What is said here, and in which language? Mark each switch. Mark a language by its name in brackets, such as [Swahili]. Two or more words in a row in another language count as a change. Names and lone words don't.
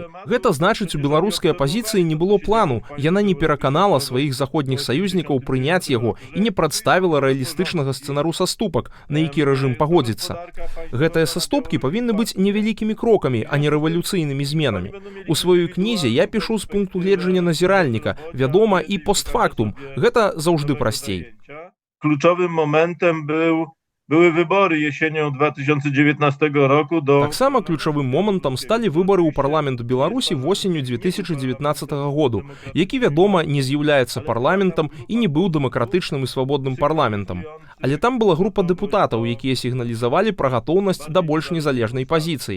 [Belarusian] Гэта значыць, у беларускай апазіцыі не было плану, яна не пераканала сваіх заходніх саюзнікаў прыняць яго і не прадставіла рэалістычнага сцэнару саступак, на які рэжым пагодзіцца. Гэтыя саступкі павінны быць невялікімі крокамі, а не рэвалюцыйнымі зменамі. У сваёй кнізе я пішу з пункту гледжання назіральніка, вядома, і постфактум. Гэта заўжды прасцей. [Polish] Kluczowym momentem były wybory jesienią 2019 roku do... [Belarusian] Таксама ключавым момантам сталі выбары ў парламент Беларусі восенню 2019 году, які, вядома, не з'яўляецца парламентам і не быў дэмакратычным і свабодным парламентам. Але там была група дэпутатаў, якія сігналізавалі пра гатоўнасць да больш незалежнай пазіцыі.